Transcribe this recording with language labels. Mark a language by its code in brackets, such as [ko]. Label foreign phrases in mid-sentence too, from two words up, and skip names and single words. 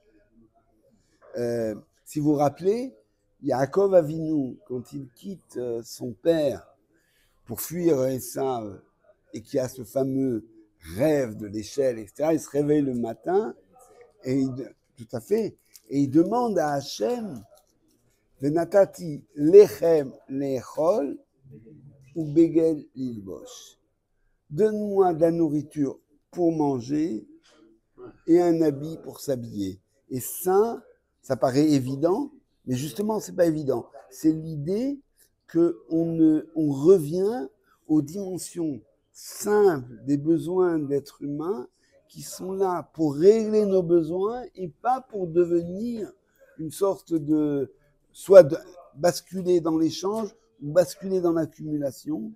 [fr] Si vous vous rappelez, Yaakov Avinu, quand il quitte son père pour fuir Esav et qui a ce fameux rêve de l'échelle, etc., il se réveille le matin et tout à fait, et il demande à Hachem, [he] ונתתי לחם לאכול ובגד ללבוש. [fr] Donne-moi de la nourriture pour manger et un habit pour s'habiller. Et ça paraît évident, mais justement, c'est pas évident. C'est l'idée qu'on revient aux dimensions simples des besoins d'être humain qui sont là pour régler nos besoins et pas pour devenir une sorte de soit de basculer dans l'échange ou basculer dans l'accumulation.